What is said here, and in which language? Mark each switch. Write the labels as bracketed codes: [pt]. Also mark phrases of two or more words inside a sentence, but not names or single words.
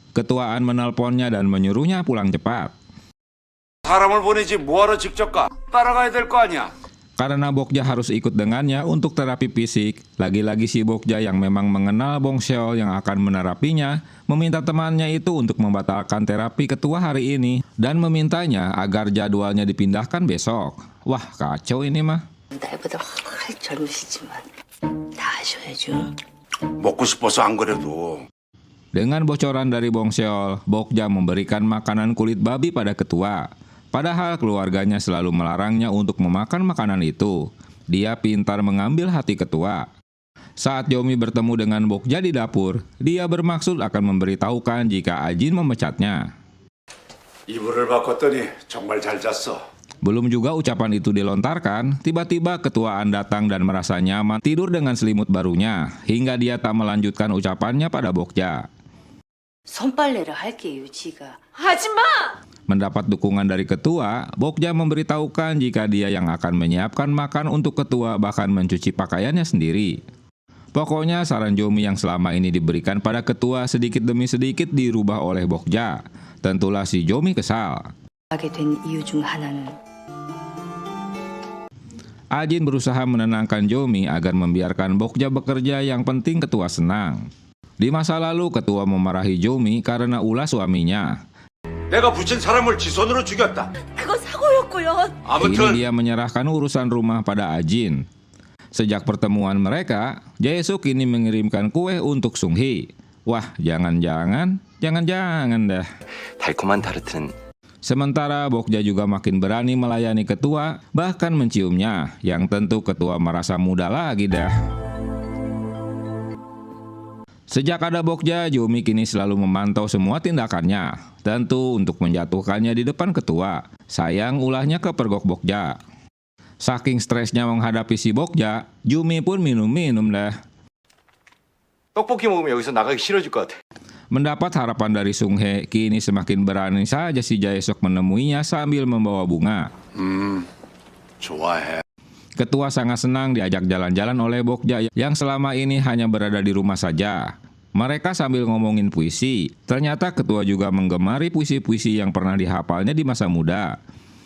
[id] Ketuaan menelponnya dan menyuruhnya pulang cepat. [ko] 사람을 보내지 뭐하러 직접 가? 따라가야 될 거 아니야. [id] Karena Bokja harus ikut dengannya untuk terapi fisik, lagi-lagi si Bokja yang memang mengenal Bong Seol yang akan menerapinya, meminta temannya itu untuk membatalkan terapi ketua hari ini dan memintanya agar jadwalnya dipindahkan besok. Wah, kacau ini mah. [ko] 나보다 훨씬 젊으시지만 다 하셔야죠. 먹고 싶어서 안 그래도. [id] Dengan bocoran dari Bong Seol, Bokja memberikan makanan kulit babi pada ketua. Padahal keluarganya selalu melarangnya untuk memakan makanan itu. Dia pintar mengambil hati ketua. Saat Jomi bertemu dengan Bokja di dapur, dia bermaksud akan memberitahukan jika Ajin memecatnya. [ko] 이불을 바꿨더니 정말 잘 잤어. [id] Belum juga ucapan itu dilontarkan, tiba-tiba ketuaan datang dan merasa nyaman tidur dengan selimut barunya, hingga dia tak melanjutkan ucapannya pada Bokja. [ko] 손빨래를 할게요, 지가. 하지마! [id] Mendapat dukungan dari ketua, Bokja memberitahukan jika dia yang akan menyiapkan makan untuk ketua bahkan mencuci pakaiannya sendiri. Pokoknya saran Jomi yang selama ini diberikan pada ketua sedikit demi sedikit dirubah oleh Bokja. Tentulah si Jomi kesal. [ko] 하게 된 이유 중 하나는 [id] Ajin berusaha menenangkan Jomi agar membiarkan Bokja bekerja, yang penting ketua senang. Di masa lalu ketua memarahi Jomi karena ulah suaminya. [ko] 내가 붙인 사람을 지 손으로 죽였다. 그건 사고였고요. [id] Kini [ko] 아무튼 [id] dia menyerahkan urusan rumah pada Ajin. Sejak pertemuan mereka, Jae-suk kini mengirimkan kue untuk Sung-hee. Wah, jangan-jangan dah. [ko] 달콤한 타르트는 [id] Sementara Bokja juga makin berani melayani ketua, bahkan menciumnya, yang tentu ketua merasa muda lagi dah. Sejak ada Bokja, Jomi kini selalu memantau semua tindakannya, tentu untuk menjatuhkannya di depan ketua. Sayang ulahnya kepergok Bokja. Saking stresnya menghadapi si Bokja, Jomi pun minum-minum dah. [ko] 떡볶이 먹으면 여기서 나가기 싫어질 것 같아. [id] Mendapat harapan dari Sung-hee, kini semakin berani saja si Jae-suk menemuinya sambil membawa bunga. [ko] 좋아해. [id] Ketua sangat senang diajak jalan-jalan oleh Bokja yang selama ini hanya berada di rumah saja. Mereka sambil ngomongin puisi. Ternyata ketua juga menggemari puisi-puisi yang pernah dihafalnya di masa muda.